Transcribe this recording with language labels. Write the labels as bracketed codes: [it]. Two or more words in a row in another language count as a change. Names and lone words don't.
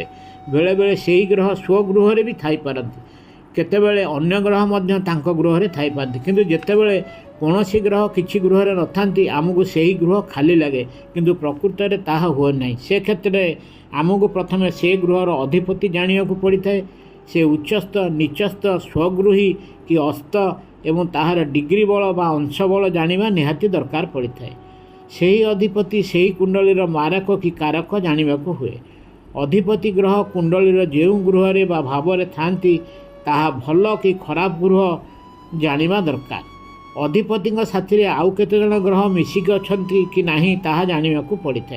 [or] ବେଳେବେଳେ ସେହି ଗ୍ରହ ସ୍ୱଗୃହରେ ବି ଥାଇପାରନ୍ତି, କେତେବେଳେ ଅନ୍ୟ ଗ୍ରହ ମଧ୍ୟ ତାଙ୍କ ଗୃହରେ ଥାଇପାରନ୍ତି। କିନ୍ତୁ ଯେତେବେଳେ କୌଣସି ଗ୍ରହ କିଛି ଗୃହରେ ନଥାନ୍ତି ଆମକୁ ସେହି ଗୃହ ଖାଲି ଲାଗେ, କିନ୍ତୁ ପ୍ରକୃତରେ ତାହା ହୁଏ ନାହିଁ। ସେ କ୍ଷେତ୍ରରେ ଆମକୁ ପ୍ରଥମେ ସେ ଗୃହର ଅଧିପତି ଜାଣିବାକୁ ପଡ଼ିଥାଏ। ସେ ଉଚ୍ଚସ୍ଥ ନୀଚସ୍ଥ ସ୍ୱଗୃହୀ କି ଅସ୍ତ ଏବଂ ତାହାର ଡିଗ୍ରୀ ବଳ ବା ଅଂଶ ବଳ ଜାଣିବା ନିହାତି ଦରକାର ପଡ଼ିଥାଏ। ସେହି ଅଧିପତି ସେହି କୁଣ୍ଡଳୀର ମାରକ କି କାରକ ଜାଣିବାକୁ ହୁଏ। ଅଧିପତି ଗ୍ରହ କୁଣ୍ଡଳୀର ଯେଉଁ ଗୃହରେ ବା ଭାବରେ ଥାନ୍ତି ତାହା ଭଲ କି ଖରାପ ଗୃହ ଜାଣିବା ଦରକାର। ଅଧିପତିଙ୍କ ସାଥିରେ ଆଉ କେତେଜଣ ଗ୍ରହ ମିଶିକି ଅଛନ୍ତି କି ନାହିଁ ତାହା ଜାଣିବାକୁ ପଡ଼ିଥାଏ।